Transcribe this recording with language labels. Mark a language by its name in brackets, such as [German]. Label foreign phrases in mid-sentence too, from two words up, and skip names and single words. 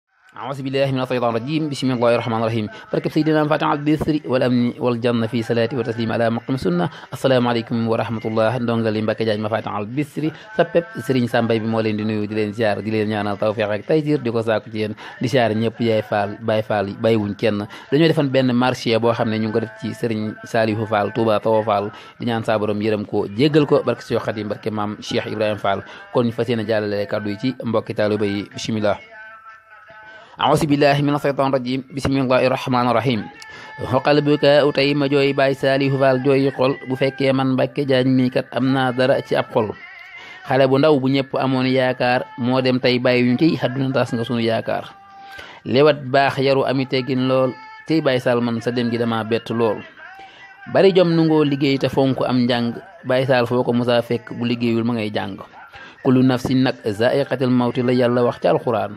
[Arabic] أعوذ بالله من الشيطان الرجيم بسم الله الرحمن الرحيم بركة سيدنا فاتح البصر والأمن والجنة في صلاة وتسليم على مقام السنة السلام عليكم ورحمة الله [Wolof] ndongali Mbacke Diagne ma Fatih al Bisri sappep Serigne Sam Mbaye bi moo leen di nuyu di leen ziar di leen ñaanal tawfiq ak taysir di ko saaku ci yéen di ziar ñëpp yaay Fall Baye Fall yi bàyyiwuñ kenn dañoo defoon benn marché boo xam ne ñu ngi ko def ci Serigne Saliou Fall Touba Tawa Fall di ñaan saa borom yërëm ko jéggal ko barke Cheikh Khadim barke maam Cheikh Ibrahima Fall kon ñu fas yéene jàllale kàddu yi ci mbokki taalibe yi bismillah [Arabic] أعوذ بالله من الشيطان الرجيم بسم الله الرحمن الرحيم [Wolof] xoqal bu ka utay ma jooy Baay Saalihu Faal jooy xol bu fekkee man Mbacke Diagne mi kat am naa dara ci ab xol xale bu ndaw bu ñëpp amoon yaakaar moo dem tey bàyyi ñu ciy àdduna tas nga sunu yaakaar lewat baax yaru ami teggin lool tey Baay Saal man sa dem gi dama bett lool bari jom nungoo liggéey te fonk am njàng Baay Saal foo ko musaa fekk bu liggéeyul ma ngay jàng [Arabic] كل نفس [Wolof] nag [Arabic] ذائقة الموت [Wolof] la yàlla wax ci alxuraan